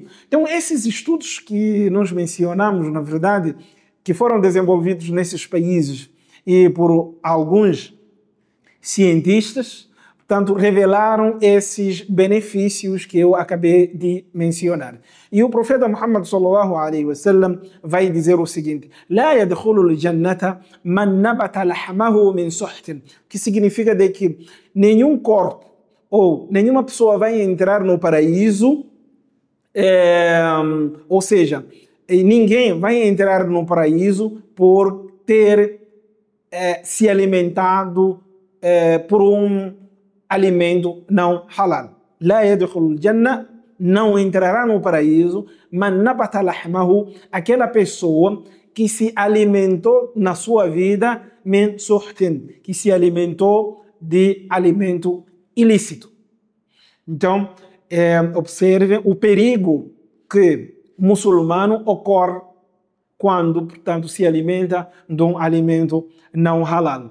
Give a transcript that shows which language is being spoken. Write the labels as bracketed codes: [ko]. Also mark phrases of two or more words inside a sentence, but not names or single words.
[pt] Então, esses estudos que nós mencionamos, na verdade, que foram desenvolvidos nesses países e por alguns cientistas, portanto, revelaram esses benefícios que eu acabei de mencionar. E o profeta Muhammad [ar] صلى الله عليه وسلم [pt] vai dizer o seguinte: [ar] "لا يدخل الجنة من نبت لحمه من سحت", [pt] que significa de que nenhum corpo ou nenhuma pessoa vai entrar no paraíso, ou seja, ninguém vai entrar no paraíso por ter se alimentado por um alimento não halal. [ar] لا يدخل الجنة, [pt] não entrará no paraíso, [ar] من نبت لحمه, [pt] aquela pessoa que se alimentou na sua vida [ar] من سحت, [pt] que se alimentou de alimento ilícito. Então, observem o perigo que o muçulmano ocorre quando, portanto, se alimenta de um alimento não halal.